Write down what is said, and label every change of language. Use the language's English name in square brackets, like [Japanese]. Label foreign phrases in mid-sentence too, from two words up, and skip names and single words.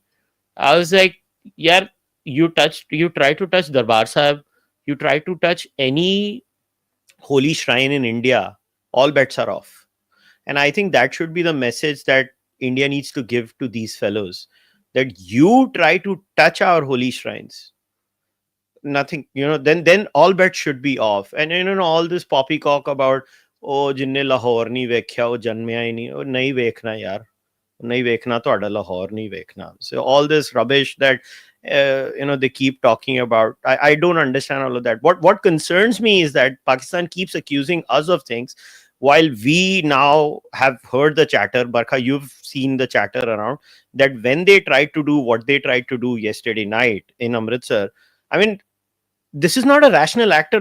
[English] I was like, yeah, you try to touch Darbar Sahib, you try to touch any holy shrine in India, all bets are off. And I think that should be the message that India needs to give to these fellows, that you try to touch our holy shrines, nothing, then all bets should be off. And all this poppycock about [Punjabi] ਜਿਨ੍ਹੇ ਲਾਹੌਰ ਨਹੀਂ ਵੇਖਿਆ, ਓਹ ਜੰਮਿਆ ਹੀ ਨਹੀਂ, ਨਹੀਂ ਵੇਖਣਾ ਯਾਰ, ਨਹੀਂ ਵੇਖਣਾ ਤੁਹਾਡਾ ਲਾਹੌਰ ਨਹੀਂ ਵੇਖਣਾ. [English] So all this rubbish that they keep talking about, I don't understand all of that. What concerns me is that Pakistan keeps accusing us of things while we now have heard the chatter. Barkha, you've seen the chatter around that when they tried to do what they tried to do yesterday night in Amritsar, I mean, this is not a rational actor.